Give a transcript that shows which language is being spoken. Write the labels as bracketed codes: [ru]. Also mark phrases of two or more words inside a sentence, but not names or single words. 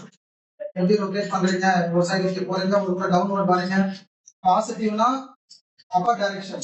[ta] hindi rotate பண்றீங்க ஒரு சைடு ஓகே போறீங்க ஒரு downward வரீங்க பாசிட்டிவ்னா [en] upper direction.